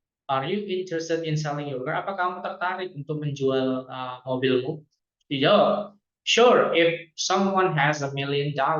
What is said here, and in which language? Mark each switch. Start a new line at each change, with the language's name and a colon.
English: Are you interested in selling your car?
Indonesian: Apa kamu tertarik untuk menjual mobilmu? Dijawab,
English: sure, if someone has $1 million.